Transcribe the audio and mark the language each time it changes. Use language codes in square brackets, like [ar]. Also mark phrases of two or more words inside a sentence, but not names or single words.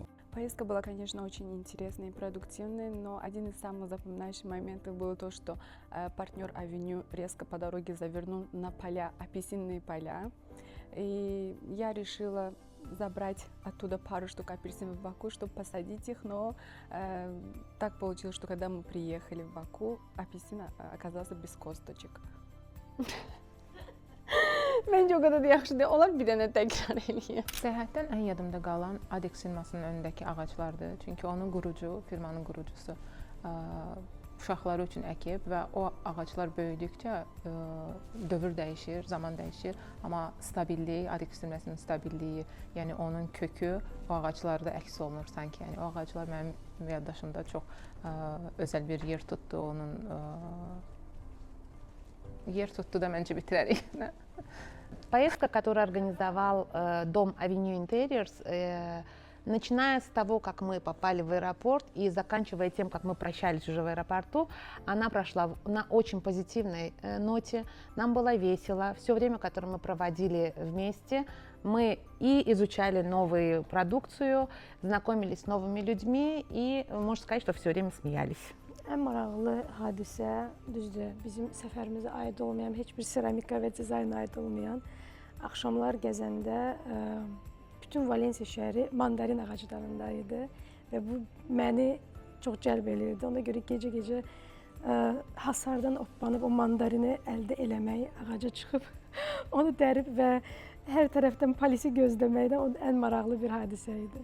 [ru] Поездка была, конечно, очень интересной и продуктивной, но один из самых запоминающих моментов было то, что партнер Авеню резко по дороге завернул на поля, апельсинные поля. И я решила забрать оттуда пару штук апельсинов в Баку, чтобы посадить их, но так получилось, что когда мы приехали в Баку, апельсин оказался без косточек. [az] Məncə o qədər də yaxşı deyil. Onlar bir dənə təkrar eləyir. Səyahətdən ən yadımda qalan ADEX firmasının önündəki ağaclardır. Çünki onun qurucu, firmanın qurucusu uşaqları üçün əkib və o ağaclar böyüdükcə dövr dəyişir, zaman dəyişir. Amma stabillik, ADEX firmasının stabilliyi, yəni onun kökü o ağaclarda əks olunur sanki. Yəni o ağaclar mənim yaddaşımda çox özəl bir yer tutdu. Onun yer tuttu da məncə bitirərik. [ru] Поездка, которую организовал дом Avenue Interiors, начиная с того, как мы попали в аэропорт и заканчивая тем, как мы прощались уже в аэропорту, она прошла на очень позитивной ноте. Нам было весело. Все время, которое мы проводили вместе, мы и изучали новую продукцию, знакомились с новыми людьми и, можно сказать, что все время смеялись. [az] Ən maraqlı hadisə, düzdür, bizim səfərimizə aid olmayan, heç bir seramika və dizayna aid olmayan, axşamlar gəzəndə bütün Valensiya şəhəri mandarin ağaclarında idi və bu məni çox cəlb eləyirdi. Ona görə gecə-gecə hasardan oplanıb o mandarini əldə eləmək, ağaca çıxıb onu dərib və hər tərəfdən polisi gözləməkdən o ən maraqlı bir hadisə idi.